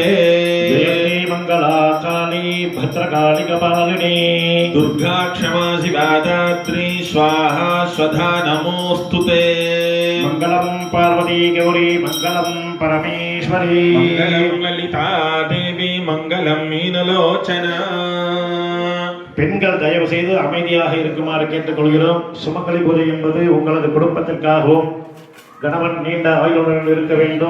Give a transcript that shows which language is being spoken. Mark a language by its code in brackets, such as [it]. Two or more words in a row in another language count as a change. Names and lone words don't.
[sa] देवी मंगला काली भद्रकाली कपालिनी दुर्गा क्षमा शिवा दात्री स्वाहा स्वधा नमोस्तुते मंगलम पार्वती गौरी मंगलम परमेश्वरी मंगलम ललिता देवी मंगलम मीनलोचना. [ta] பெண்கள் தயவு செய்து அமைதியாக இருக்குமாறு கேட்டுக்கொள்கிறோம். சுமங்கலி பூஜை என்பது உங்களது குடும்பத்திற்காகவும் கணவன் நீண்ட ஆயுளுடன் இருக்க வேண்டும்.